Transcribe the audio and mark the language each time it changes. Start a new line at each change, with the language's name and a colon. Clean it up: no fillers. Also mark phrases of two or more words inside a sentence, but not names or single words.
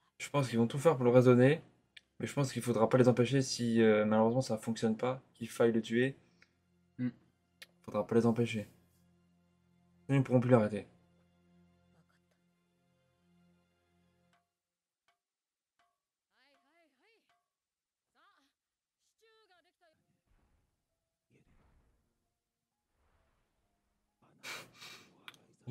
French: pense qu'ils vont tout faire pour le raisonner. Mais je pense qu'il faudra pas les empêcher si malheureusement ça fonctionne pas, qu'il faille le tuer. Hmm. Faudra pas les empêcher. Sinon, ils pourront plus l'arrêter.
Japanese: わかった。はいはいはい。さあ、シチューができたよ。